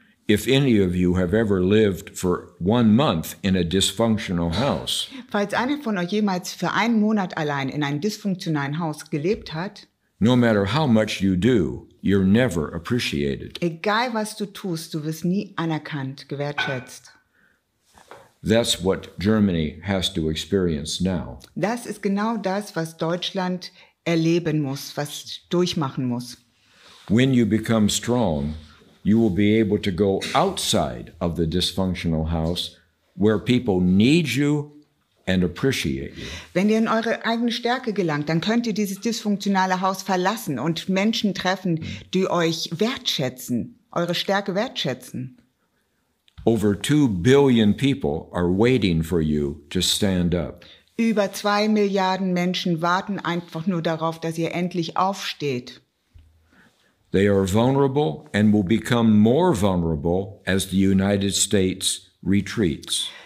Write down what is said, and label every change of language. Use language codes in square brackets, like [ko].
[en] If any of you have ever lived for 1 month in a dysfunctional house, [de] Falls einer von euch jemals für einen Monat allein in einem dysfunktionalen Haus gelebt hat, [en] no matter how much you do, you're never appreciated. [de] egal was du tust, du wirst nie anerkannt, gewertschätzt. [en] That's what Germany has to experience now. [de] Das ist genau das, was Deutschland erleben muss, was durchmachen muss. [en] When you become strong, you will be able to go outside of the dysfunctional house where people need you and appreciate you. [de] Wenn ihr in eure eigene Stärke gelangt, dann könnt ihr dieses dysfunktionale Haus verlassen und Menschen treffen, die euch wertschätzen, eure Stärke wertschätzen. [en] Over 2 billion people are waiting for you to stand up. [de] Über 2 Milliarden Menschen warten einfach nur darauf, dass ihr endlich aufsteht. [en] They are vulnerable and will become more vulnerable as the United States retreats.